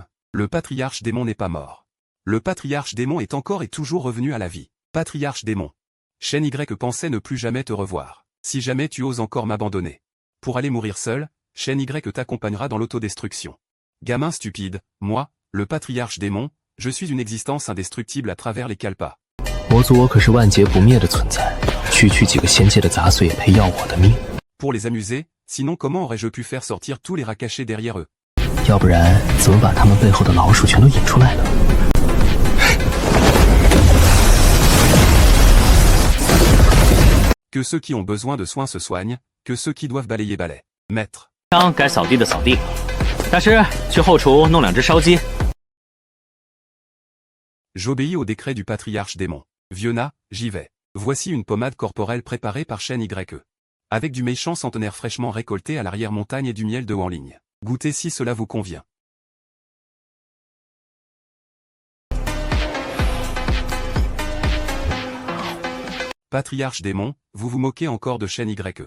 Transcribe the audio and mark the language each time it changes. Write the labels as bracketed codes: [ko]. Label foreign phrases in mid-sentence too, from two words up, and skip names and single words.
[fr] Le patriarche démon n'est pas mort. Le patriarche démon est encore et toujours revenu à la vie. Patriarche démon. Shen Y pensait ne plus jamais te revoir. Si jamais tu oses encore m'abandonner. Pour aller mourir seul, Shen Y t'accompagnera dans l'autodestruction. Gamin stupide, moi, le patriarche démon, je suis une existence indestructible à travers les kalpas. [zh] 魔族我可是万劫不灭的存在，区区几个仙界的杂碎也配要我的命？ [fr] Pour les amuser, sinon comment aurais-je pu faire sortir tous les rats cachés derrière eux? [zh] 要不然怎么把他们背后的老鼠全都引出来了？ [fr] Que ceux qui ont besoin de soins se soignent, que ceux qui doivent balayer balaient. Maître. [zh] 枪该扫地的扫地，大师去后厨弄2只烧鸡。 [fr] J'obéis au décret du patriarche démon. Viona, j'y vais. Voici une pommade corporelle préparée par Shen YE. Avec du méchant centenaire fraîchement récolté à l'arrière-montagne et du miel de Wanling. Goûtez si cela vous convient. Patriarche démon, vous vous moquez encore de Shen YE.